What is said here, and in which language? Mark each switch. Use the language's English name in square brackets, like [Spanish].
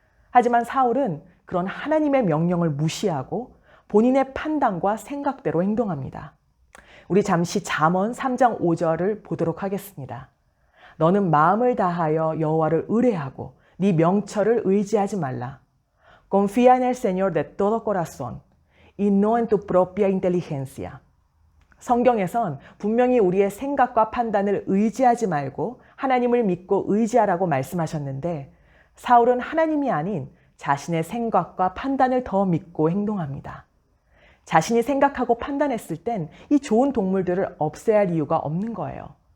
[Korean] 하지만 사울은 그런 하나님의 명령을 무시하고 본인의 판단과 생각대로 행동합니다. 우리 잠시 잠언 3장 5절을 보도록 하겠습니다. 너는 마음을 다하여 여호와를 의뢰하고 네 명철을 의지하지 말라. [Spanish] Confía en el Señor de todo corazón y no en tu propia inteligencia. [Korean] 성경에선 분명히 우리의 생각과 판단을 의지하지 말고 하나님을 믿고 의지하라고 말씀하셨는데 사울은 하나님이 아닌 자신의 생각과 판단을 더 믿고 행동합니다. 자신이 생각하고 판단했을 땐 이 좋은 동물들을 없애야 할 이유가 없는 거예요.